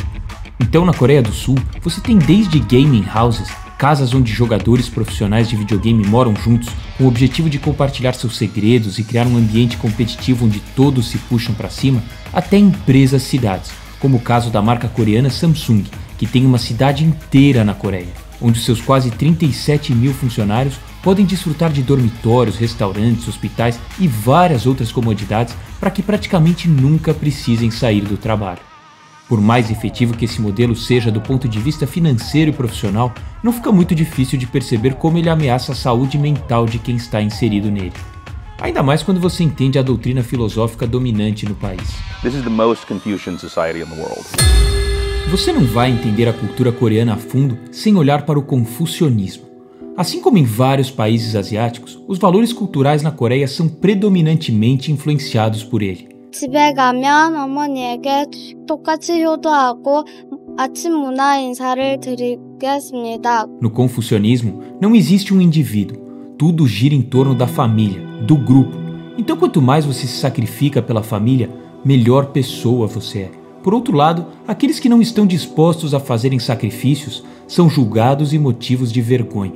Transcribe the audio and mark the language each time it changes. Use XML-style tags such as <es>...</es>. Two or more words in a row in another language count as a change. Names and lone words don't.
<pt>Então, na Coreia do Sul, você tem desde</pt> <en>gaming houses,</en> <pt>casas onde jogadores profissionais de videogame moram juntos, com o objetivo de compartilhar seus segredos e criar um ambiente competitivo onde todos se puxam para cima, até empresas-cidades, como o caso da marca coreana Samsung, que tem uma cidade inteira na Coreia, onde seus quase 37 mil funcionários podem desfrutar de dormitórios, restaurantes, hospitais e várias outras comodidades para que praticamente nunca precisem sair do trabalho. Por mais efetivo que esse modelo seja do ponto de vista financeiro e profissional, não fica muito difícil de perceber como ele ameaça a saúde mental de quem está inserido nele. Ainda mais quando você entende a doutrina filosófica dominante no país.</pt> <en>This is the most Confucian society in the world.</en> <pt>Você não vai entender a cultura coreana a fundo sem olhar para o confucionismo. Assim como em vários países asiáticos, os valores culturais na Coreia são predominantemente influenciados por ele.</pt> <ko>집에 가면 어머니에게 똑같이 효도하고 아침 문화 인사를 드리겠습니다.</ko> <pt>No confucionismo, não existe um indivíduo. Tudo gira em torno da família, do grupo. Então, quanto mais você se sacrifica pela família, melhor pessoa você é. Por outro lado, aqueles que não estão dispostos a fazerem sacrifícios são julgados e motivos de vergonha.</pt>